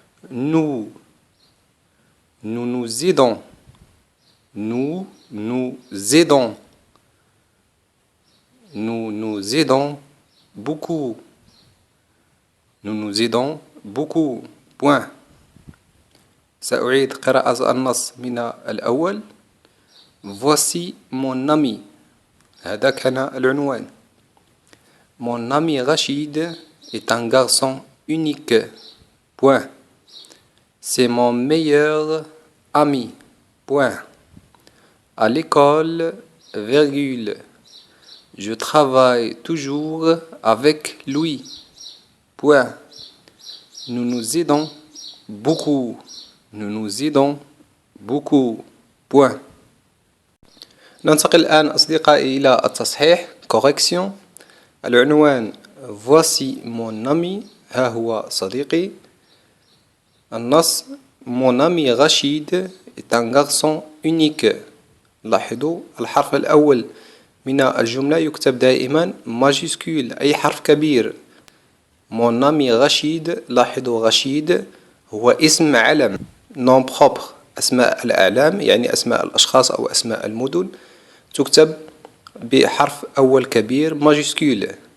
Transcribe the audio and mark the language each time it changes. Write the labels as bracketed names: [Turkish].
[French] Nous nous aidons. Nous nous aidons. Nous nous aidons beaucoup. Nous nous aidons beaucoup. Point. [Arabic] سأعيد قراءة النص من الأول. [French] Voici mon ami. [Arabic] هذا كان العنوان. [French] Mon ami Rachid est un garçon unique. Point. C'est mon meilleur ami. Point. À l'école, virgule. Je travaille toujours avec lui. Point. Nous nous aidons beaucoup. Nous nous aidons beaucoup. Point. [Arabic] ننتقل الآن أصدقائي إلى التصحيح. [French] Correction. [Arabic] العنوان [French] Voici mon ami، [Arabic] ها هو صديقي. [French] النص Mon ami Rachid est un garçon unique. [Arabic] لاحظوا الحرف الأول من الجملة يكتب دائما ماجيسكول، أي حرف كبير. [French] Mon ami Rachid، [Arabic] لاحظوا رشيد هو اسم علم، [French] nom propre، [Arabic] أسماء الأعلام يعني أسماء الأشخاص أو أسماء المدن تكتب بحرف أول كبير ماجيسكول.